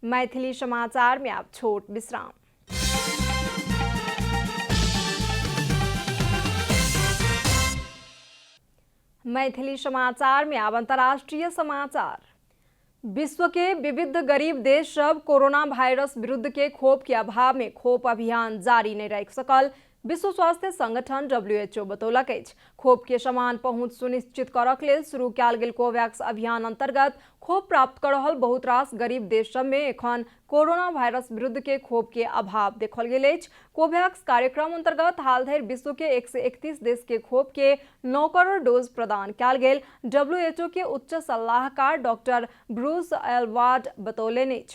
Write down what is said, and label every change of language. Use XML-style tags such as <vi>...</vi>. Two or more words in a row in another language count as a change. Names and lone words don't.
<mai>मैथिली समाचार में आप छोट विश्राम। मैथिली समाचार में अब अंतर्राष्ट्रीय समाचार। विश्व के विविध गरीब देश सब कोरोना वायरस विरुद्ध के खोप के अभाव में खोप अभियान जारी नहीं रख सकल विश्व स्वास्थ्य संगठन WHO बतौलक अछि। खोप के समान पहुंच सुनिश्चित करक लेल शुरू कयल गेल कोवैक्स अभियान अंतर्गत खोप प्राप्त कर रहल बहुत रास गरीब देश सब में एखन कोरोना वायरस विरुद्ध के खोप के अभाव देखल गेल अछि। कोवैक्स कार्यक्रम अंतर्गत हाल धरि विश्व के 131 देश के खोप के 9 करोड़ डोज प्रदान कयल गेल WHO के उच्च सलाहकार डॉक्टर ब्रूस एलवार्ड बतौलनि अछि।</mai>